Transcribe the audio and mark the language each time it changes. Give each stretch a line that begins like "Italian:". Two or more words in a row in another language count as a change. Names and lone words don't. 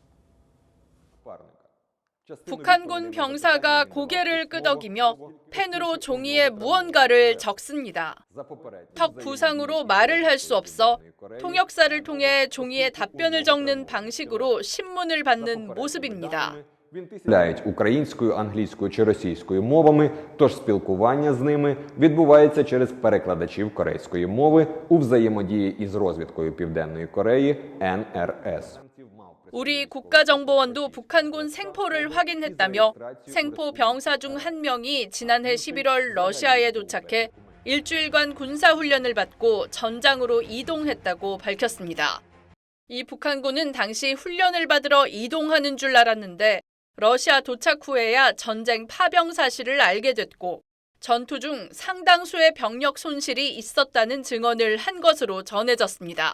Korean: 북한군 병사가 고개를 끄덕이며 펜으로 종이에 무언가를 적습니다. 턱 부상으로 말을 할 수 없어 통역사를 통해 종이에 답변을 적는 방식으로 신문을 받는 모습입니다.
Ukrainian: Розмовляють українською, англійською чи російською мовами, тож спілкування з ними відбувається через перекладачів корейської мови у взаємодії із розвідкою Південної Кореї НРС.
Korean: 우리 국가정보원도 북한군 생포를 확인했다며 생포 병사 중 한 명이 지난해 11월 러시아에 도착해 일주일간 군사훈련을 받고 전장으로 이동했다고 밝혔습니다. 이 북한군은 당시 훈련을 받으러 이동하는 줄 알았는데 러시아 도착 후에야 전쟁 파병 사실을 알게 됐고 전투 중 상당수의 병력 손실이 있었다는 증언을 한 것으로 전해졌습니다.